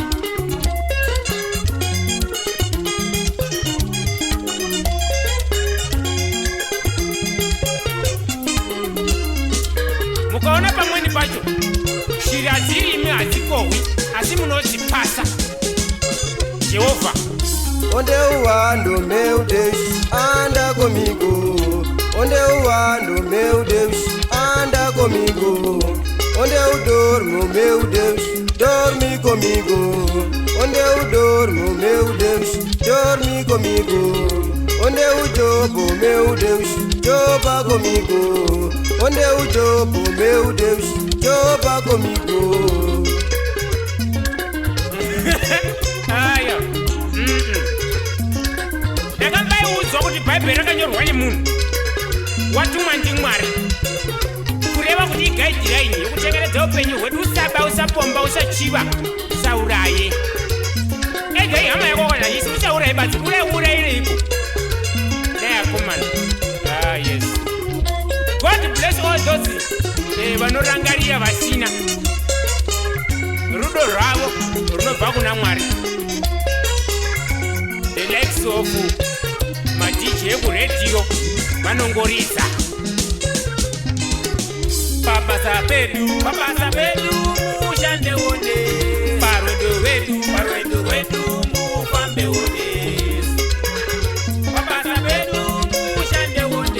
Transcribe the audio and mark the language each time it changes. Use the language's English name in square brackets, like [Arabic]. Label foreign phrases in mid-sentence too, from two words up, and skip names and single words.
[Shona] Mukaona pamweni pacho shiri hadziri imi hadzikohwi asi munozvipasa Jehovha. [Portuguese] Onde uwando meu Deus, anda comigo. Onde eu ando, meu Deus, anda comigo. Onde eu dormo, meu Deus, dorme comigo. Onde eu dormo, meu Deus, dorme comigo. Onde eu jogo, meu Deus, joga comigo. Onde eu jogo, meu Deus, joga comigo. Aya. [Shona] Ndakambayiudzwa kuti bhaibheri rakanyorwa nemunhu watumwa ndiMwari kureva kuti igaidhiraini yekuchengetedza upenyu hwedu. Usaba, usapomba, usachiva, usauraye. Ega ihama yako kana isi usauraye basi urayireiko. Neyakomana. [English] Yes. God bless all those [Shona] vanorangarira vasina. Rudo rwavo runobva kuna Mwari. [English] The likes of [Shona] madj ekuredio vanongoridza. Pabasa pedu mushande one. Parwendo rwedu mufambe one. Pabasa pedu mushande one.